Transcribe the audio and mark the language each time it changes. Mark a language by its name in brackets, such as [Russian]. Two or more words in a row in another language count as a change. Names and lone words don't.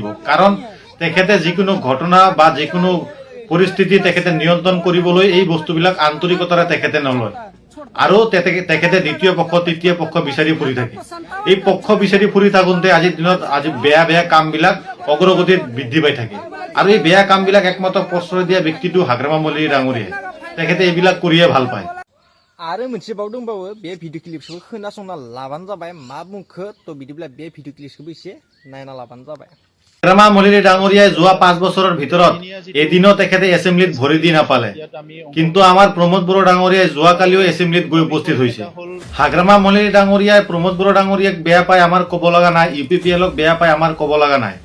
[Assamese] কাৰণ তেখেতে যিকোনো ঘটনা বা যিকোনো পৰিস্থিতি তেখেতে নিয়ন্ত্ৰণ কৰিবলৈ এই বস্তুবিলাক আন্তৰিকতাৰে তেখেতে নলয়। আৰু তেখেতে দ্বিতীয় পক্ষ তৃতীয় পক্ষ বিচাৰি ফুৰি থাকে। এই পক্ষ বিচাৰি ফুৰি থাকোঁতে আজিৰ দিনত আজি বেয়া বেয়া কামবিলাক অগ্ৰগতিত বৃদ্ধি পাই থাকে। আৰু এই বেয়া কামবিলাক একমাত্ৰ প্ৰশ্ৰয় দিয়া ব্যক্তিটো হাগ্ৰামা মহলাৰী ডাঙৰীয়াই। তেখেতে এইবিলাক কৰিয়ে ভাল পায়। [Bodo] आरो मोनसे बाव दंबावो बे भिडिअ क्लिपखौ खोनासंना लाबानो जाबाय मा बुंखो तो बिदिब्ला बे भिडिअ क्लिपखौबो एसे नायना लाबानो जाबाय। [Assamese] হাগ্ৰামা মহলাৰী ডাঙৰীয়াই যোৱা 5 বছৰৰ ভিতৰত এদিনো তেখেতে এছেম্বলিত ভৰি দি নাপালে। কিন্তু আমাৰ প্ৰমোদ বড়ো ডাঙৰীয়াই যোৱাকালিও এছেম্বলিত গৈ উপস্থিত হৈছে। হাগ্ৰামা মহলাৰী ডাঙৰীয়াই প্ৰমোদ বড়ো ডাঙৰীয়াক বেয়া পায় আমাৰ ক'ব লগা নাই, UPPLক বেয়া পায় আমাৰ ক'ব লগা নাই।